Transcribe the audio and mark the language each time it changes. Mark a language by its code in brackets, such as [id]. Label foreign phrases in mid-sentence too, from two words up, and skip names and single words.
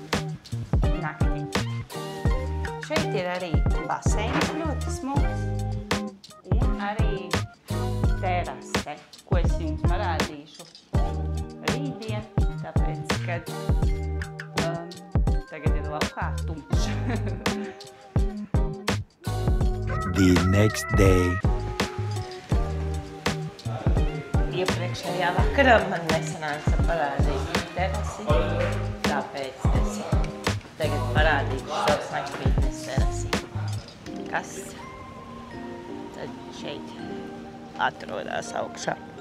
[lv] Šeit ir arī baseins ļoti smuks un arī terase, ko es jums parādīšu rītdien, tāpēc, kad tagad ir laukā tumšs. [en] The next day. [lv] Iepriekšējā vakarā man nesanāca parādīt terasi, tāpēc es tagad parādīšu savas naktsbītnes terasi, kas tad šeit atrodas augšā.